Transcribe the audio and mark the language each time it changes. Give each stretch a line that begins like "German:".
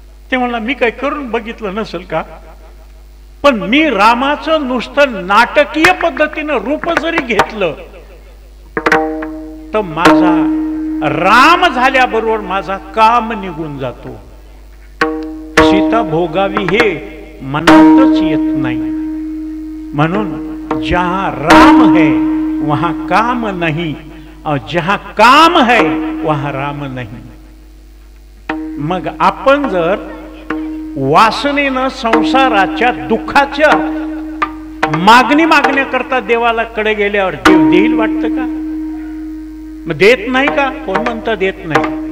Marathi: ते म्हणला, मी काही करून बघितलं नसेल का, पण मी रामाचं नुसतं नाटकीय पद्धतीनं रूप जरी घेतलं तर माझा राम झाल्याबरोबर माझा काम निघून जातो. सीता भोगावी हे मनातच येत नाही.
Hindi: म्हणून जहां राम है वहां काम नहीं, और जहां काम है वहां राम नहीं.
Marathi: मग आपण जर वासनेनं संसाराच्या दुःखाच्या मागण्याकरता देवाला कडे गेल्यावर देव देईल वाटतं का? मग देत नाही का? कोण म्हणतं देत नाही?